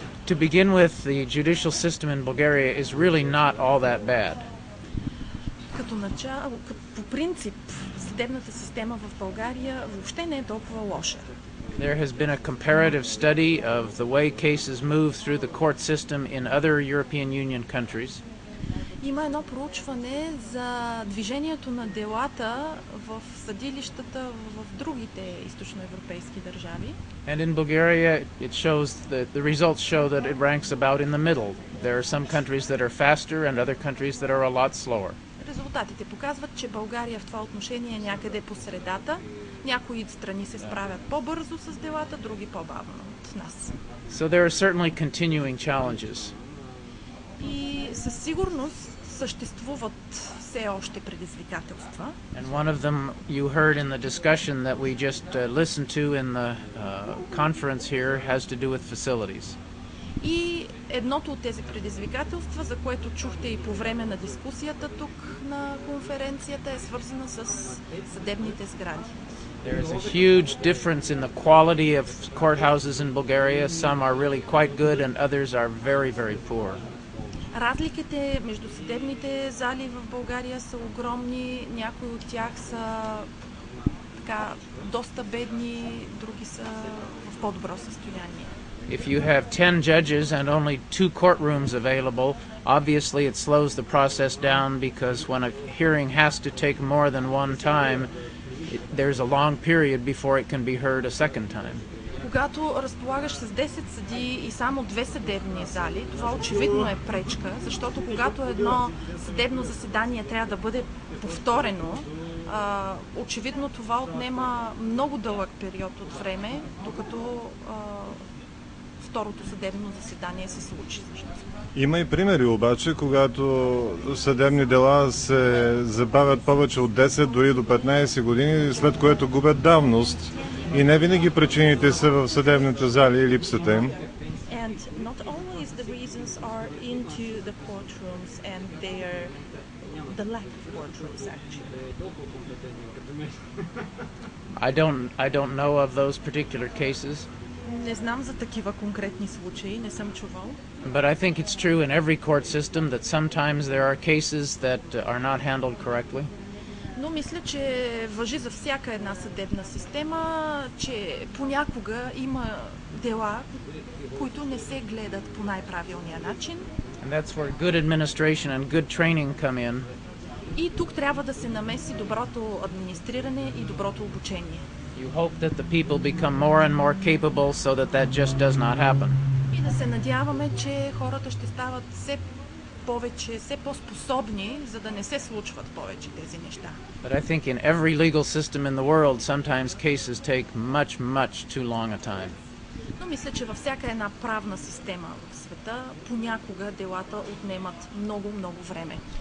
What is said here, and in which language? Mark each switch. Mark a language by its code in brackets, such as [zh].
[en] to begin with, the judicial system in Bulgaria is really not all that bad. [bg] Като начало, по принцип, съдебната система в България въобще не е толкова лоша. [en] There has been a comparative study of the way cases move through the court system in other European Union countries. [bg] Има едно проучване за движението на делата в съдилищата в другите източноевропейски държави. [en] And in Bulgaria, it shows that the results show that it ranks about in the middle. There are some countries that are faster and other countries that are a lot slower. [bg] Резултатите показват, че България в това отношение е някъде по средата. Някои страни се справят по-бързо с делата, други по-бавно от нас. [en] So there are certainly continuing challenges. [bg] И със сигурност съществуват все още предизвикателства. [en] And one of them you heard in the discussion that we just listened to in the conference here has to do with facilities. [bg] И едното от тези предизвикателства, за което чухте и по време на дискусията тук на конференцията, е свързана с съдебните сгради. [en] There is a huge difference in the quality of courthouses in Bulgaria. Some are really quite good and others are very, very poor. [bg] Разликите между съдебните зали в България са огромни. Някои от тях са така доста бедни, други са в по-добро състояние. [en] If you have 10 judges and only 2 courtrooms available, obviously it slows the process down because when a hearing has to take more than one time, there's a long period before it can be heard a second time. [bg] Когато разполагаш с 10 съдии и само 2 съдебни зали, това очевидно е пречка, защото когато едно съдебно заседание трябва да бъде повторено, очевидно това отнема много дълъг период от време, докато второто съдебно заседание се случи всъщност. Има и примери обаче, когато съдебни дела се забавят повече от 10, дори до 15 години, след което губят давност. И не винаги причините са в съдебните зали и липсата им. [en] And not always the reasons are into the courtrooms and the lack of courtrooms actually. I don't know of those particular cases. [bg] Не знам за такива конкретни случаи, не съм чувал. [en] But I think it's true in every court system that sometimes there are cases that are not handled correctly. [bg] Но мисля, че важи за всяка една съдебна система, че понякога има дела, които не се гледат по най-правилния начин. [en] And that's where good administration and good training come in. [bg] И тук трябва да се намеси доброто администриране и доброто обучение. [en] You hope that the people become more and more capable so that just does not happen. [bg] И да се надяваме, че хората ще стават все повече, все по-способни, за да не се случват повече тези неща. [en] But I think in every legal system in the world, sometimes cases take much too long a time. [bg] Но мисля, че във всяка една правна система в света понякога делата отнемат много време.